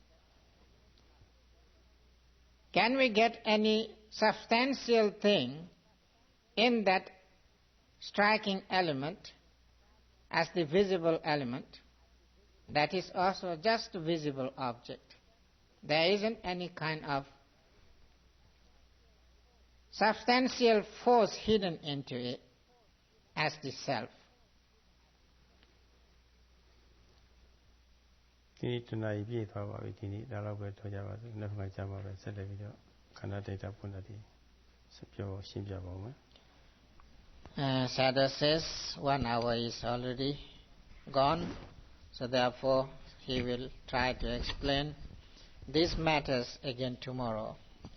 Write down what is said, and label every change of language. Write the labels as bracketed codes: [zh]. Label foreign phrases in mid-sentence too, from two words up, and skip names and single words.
[en] Can we get any substantial thing in that striking element as the visible element? That is also just a visible object. There isn't any kind of substantial force hidden into it as the self. [my] ဒီနေ့တဏှာကြီးပြည့်သွားပါပြီဒီနေ့ဒါတော့ပဲထောက်ကြပါစို့နောက်မှကြာမှာပဲဆက်လက်ပြီးတော့ခန္ဓာဒိဋ္ဌပုဏ္ဏတိပြောရှင်းပြပါဦးမယ် [en] Sayadaw says 1 hour is already gone, so therefore he will try to explain these matters again tomorrow.